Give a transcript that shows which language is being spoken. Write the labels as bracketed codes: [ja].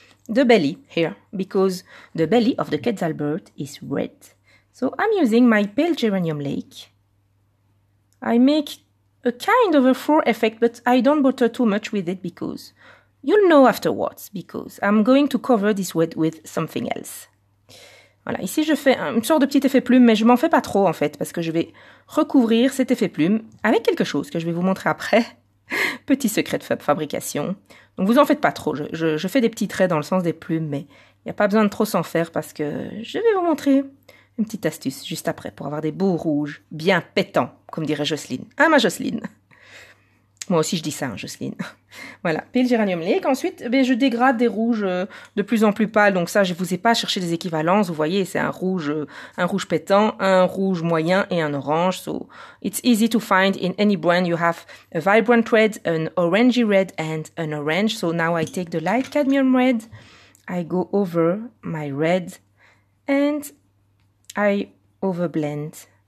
[en] the belly here, because the belly of the quetzal bird is red. So I'm using my pale geranium lake. I make a kind of a fur effect, but I don't bother too much with it because you'll know afterwards, because I'm going to cover this wet with something else. [fr] Voilà, ici je fais une sorte de petit effet plume, mais je m'en fais pas trop en fait, parce que je vais recouvrir cet effet plume avec quelque chose que je vais vous montrer après. Petit secret de fabrication. Donc vous en faites pas trop, je fais des petits traits dans le sens des plumes, mais il n'y a pas besoin de trop s'en faire parce que je vais vous montrer une petite astuce juste après pour avoir des beaux rouges bien pétants, comme dirait Jocelyne. Ah ma Jocelyne. Moi aussi je dis ça, hein, Jocelyne. Voilà, pile Geranium Lake. Ensuite, je dégrade des rouges de plus en plus pâles. Donc ça, je ne vous ai pas cherché des équivalences. Vous voyez, c'est un rouge pétant, un rouge moyen et un orange. [en] So it's easy to find in any brand. You have a vibrant red, an orangey red and an orange. So now I take the light cadmium red. I go over my red and I overblend.